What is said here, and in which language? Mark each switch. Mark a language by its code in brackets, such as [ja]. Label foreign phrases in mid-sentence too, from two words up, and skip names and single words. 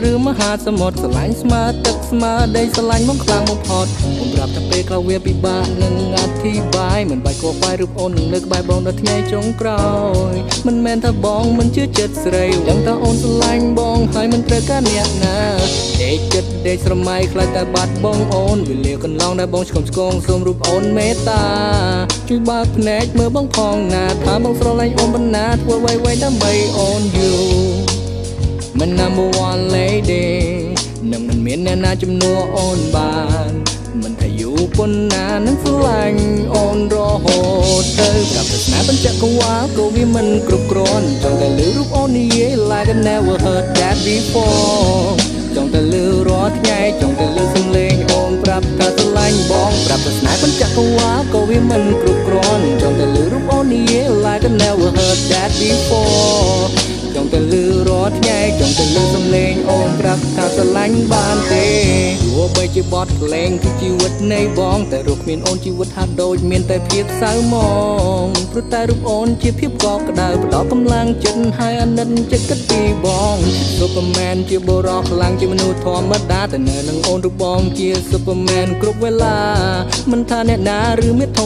[km] ឬមហាសមុទ្រស្រឡាញ់ស្មើទឹកស្មើដីស្រឡាញ់បងខ្លាំងបំផុតខ្ញុំប្រាប់ថាពេលក្រោយវាពិបាកនឹងអធិប្បាយមិនបាច់គួរបាយរូបអូននឹងលើកបាយបងដល់ថ្ងៃចុងក្រោយមិនមែនថាបងមិនជឿចិត្តស្រីដឹងថាអូនស្រឡាញ់បងហើយមិនត្រូវការអ្នកណាដេកគិតដេកស្រមៃខ្លាចតែបាត់បងអូនវេលាកន្លងដែលបងឆ្កុំឆ្កងសូមរូបអូនមេត្តាជួយបើកភ្នែក មើលបងផងណាថាបងស្រឡាញ់អូនប៉ុណ្ណាធ្វើអ្វីៗដើម្បីអូនយូរមិន [en] number one lady [km] នឹងមិនមានអ្នកណាជំនួសអូនបានមិនថាយូរប៉ុណ្ណានឹងស្រឡាញ់អូនរហូតទៅប្រាប់ទៅស្នេហ៍បញ្ចកវ៉ាក៏វាមិនគ្រប់គ្រាន់ចង់តែលឺរូបអូននិយាយ [en] like I never heard that before [km] ចង់តែលឺរាល់ថ្ងៃចង់តែលឺសំឡេងអូនប្រាប់ថា ស្រឡាញ់បងប្រាប់ទៅស្នេហ៍បញ្ចកវ៉ាក៏វាមិនគ្រប់គ្រាន់ចង់តែលឺរូបអូននិយាយ [en] like I never heard that before [km] ចង់តែលឺរាល់ថ្ងៃចង់តែលឺសំឡេងអូនប្រាប់ថាស្រឡាញ់បានទេទោះបីជាបទភ្លេងគឺជីវិតនៃបងតែរូបគ្មានអូនជីវិតហាក់ដូចមានតែភាព សៅហ្មងព្រោះតែរូបអូនជាភាពកក់ក្ដៅផ្ដល់កម្លាំងចិត្តហើយអាណិតចិត្តគិតពីបង Superman ជាបុរសខ្លាំងជាមនុស្សធម្មតាតែនៅនឹងអូនរូបបងជា Superman គ្រប់វេលាមិនថាអ្នកណាឬមាតុធំ